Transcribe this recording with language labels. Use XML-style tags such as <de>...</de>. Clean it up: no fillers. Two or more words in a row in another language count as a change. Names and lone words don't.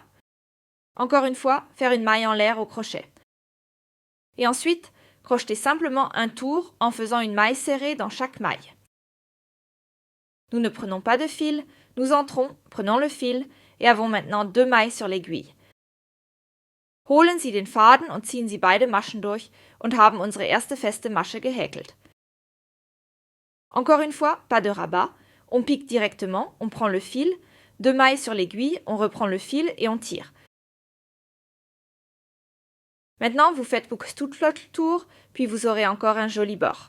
<fr>Encore une fois, faire une maille en l'air au crochet. Et ensuite, crochetez simplement un tour en faisant une maille serrée dans chaque maille. Nous ne prenons pas de fil, nous entrons, prenons le fil et avons maintenant 2 mailles sur l'aiguille.</fr> <de>Holen Sie den Faden und ziehen Sie beide Maschen durch und haben unsere erste feste Masche gehäkelt.</de> <fr>Encore une fois, pas de rabat, on pique directement, on prend le fil, 2 mailles sur l'aiguille, on reprend le fil et on tire. Maintenant, vous faites tout le tour, puis vous aurez encore un joli bord.</fr>